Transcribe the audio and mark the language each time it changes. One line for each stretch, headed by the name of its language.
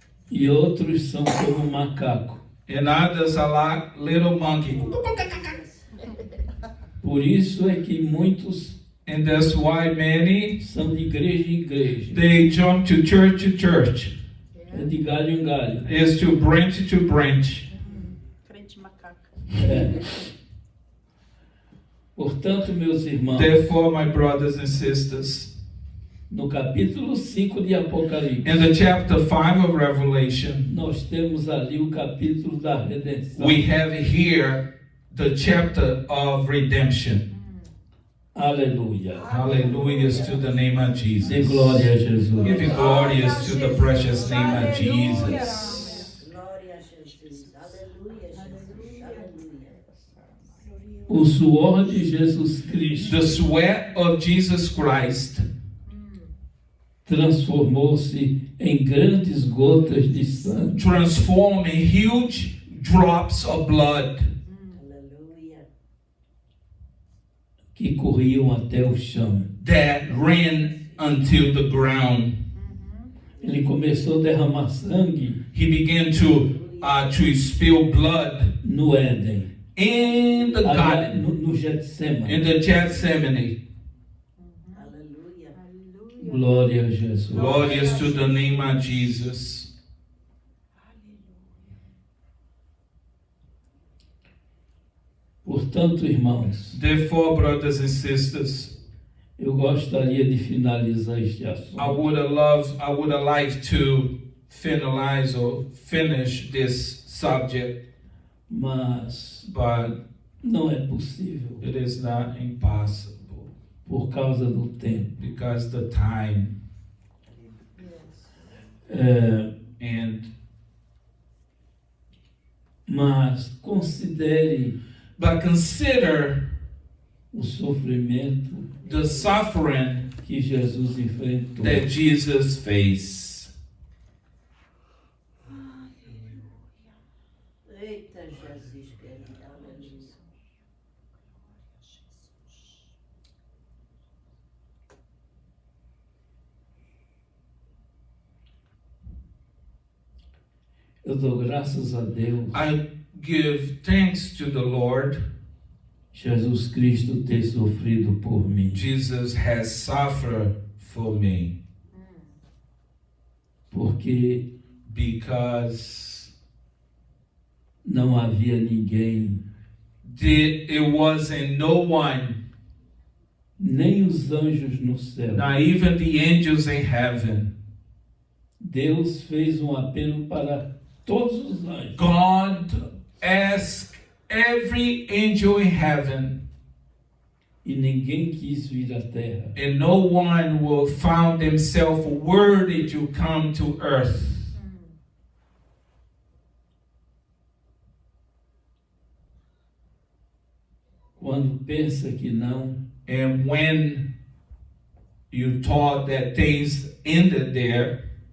Portuguese: E outros são como macaco.
English: And others are like little monkey.
Portuguese: Por isso é que muitos
English: And that's why many,
Portuguese: são de igreja em igreja.
English: they jump to church.
Portuguese: É de galho em galho.
English: Is to branch.
Portuguese: Crente macaca. É. Portanto, meus irmãos,
English: Therefore, my brothers and sisters,
Portuguese: no capítulo 5 de Apocalipse,
English: in the chapter 5 of Revelation,
Portuguese: nós temos ali o capítulo da redenção.
English: we have here the chapter of redemption.
Portuguese: Aleluia.
English: Hallelujah to the name of
Portuguese: Dê
English: Jesus.
Portuguese: glória a Jesus.
English: Give it glorious to the precious name of Jesus.
Portuguese: Glória a Jesus. Aleluia, Jesus. Aleluia. O suor de Jesus Cristo
English: The sweat of Jesus Christ
Portuguese: transformou-se em grandes gotas de sangue
English: transforming huge drops of blood
Portuguese: Aleluia. que corriam até o chão.
English: that ran until the ground.
Portuguese: Ele começou a derramar sangue
English: He began to spill blood
Portuguese: no Éden,
English: in the
Portuguese: aliás,
English: garden,
Portuguese: no Getsemane.
English: in the Gethsemane.
Portuguese: Aleluia. Glória a Jesus.
English: Glorious to the name of Jesus.
Portuguese: Portanto, irmãos,
English: Therefore, brothers and sisters,
Portuguese: eu gostaria de finalizar este assunto.
English: I would have liked to finalize or finish this subject,
Portuguese: Mas
English: but
Portuguese: não é possível
English: it is not impossible
Portuguese: por causa do tempo.
English: because the time and
Portuguese: Mas considere
English: but consider
Portuguese: o sofrimento
English: the suffering
Portuguese: que Jesus enfrentou.
English: that Jesus faced.
Portuguese: Eita, Jesus querido. Aleluia. Eu dou graças a Deus
English: I give thanks to the Lord
Portuguese: Jesus Cristo ter sofrido por mim.
English: Jesus has suffered for me.
Portuguese: Porque
English: Because
Portuguese: não havia ninguém,
English: it wasn't no one,
Portuguese: nem os anjos no céu.
English: not even the angels in heaven.
Portuguese: Deus fez um apelo para todos os anjos.
English: God asked every angel in heaven,
Portuguese: E ninguém quis vir à terra.
English: and no one will found themselves worthy to come to earth.
Portuguese: Quando pensa que não,
English: And when you thought that things ended there,